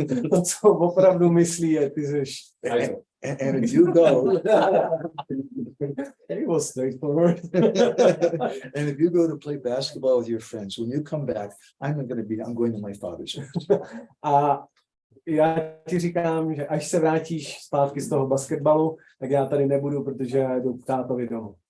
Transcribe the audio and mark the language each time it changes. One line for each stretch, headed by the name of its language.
Czech: to, co opravdu myslí, je, ty jsi...
English: And if you go, it was straightforward. and if you go to play basketball with your friends, when you come back, I'm going to my father's house.
Czech: A já ti říkám, že až se vrátíš zpátky z toho basketbalu, tak já tady nebudu, protože já jdu k tátovi domů.